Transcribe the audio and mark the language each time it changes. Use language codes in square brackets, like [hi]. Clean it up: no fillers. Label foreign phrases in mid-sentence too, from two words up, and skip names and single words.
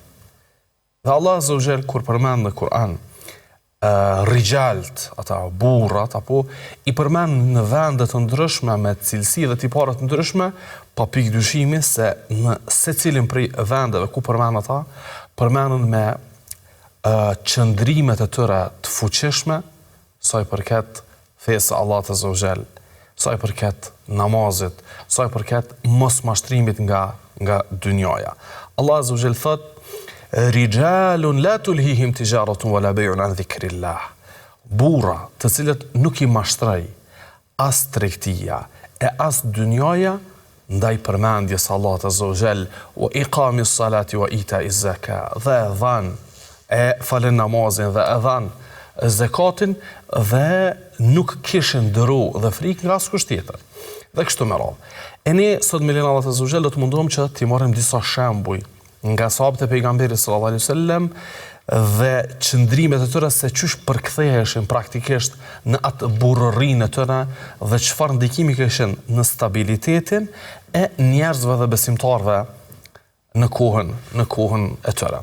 [sq] Dhe Allah [ar] azza wa jall [sq] kur përmend në Kur'an rigjalt, ata burrat, apo i përmend në vende të ndryshme me cilësi dhe tipare të ndryshme, pa pikë dyshimi se në secilin prej vendeve ku përmend ata, përmenden me qëndrimet e tyre të fuqishme, sa i përket fesë Allahut [ar] azza wa jall, [sq] sa i përket namazit, sa i përket mos mashtrimit nga dynjaja. Allah azza wa jall thot: [ar] Rijalun la tulhihim tijaratun wala bay'un an dhikrillah. [sq] Burra të cilët nuk i mashtroj as tregtia e as dynjaja ndaj përmendjes Allahut [ar] azza wa jall, wa iqamis salati wa ita'iz zakat, [sq] dhe dhan e falen namazin dhe e dhan zakatin dhe nuk kishin dëru dhe frikë nga askush tjetër. Dhe kështu me radhë. E ne sot me lenin Allahut [ar] azza wa jall [sq] do të mundohem që t'i marrim disa shembuj nga sahabët e pejgamberit [ar] sallallahu alaihi wasallam [sq] dhe qëndrimet e tyre se çysh përktheheshin praktikisht në atë burrërinë e tyre dhe çfarë ndikimi kishin në stabilitetin e njerëzve dhe besimtarëve në kohën e tyre.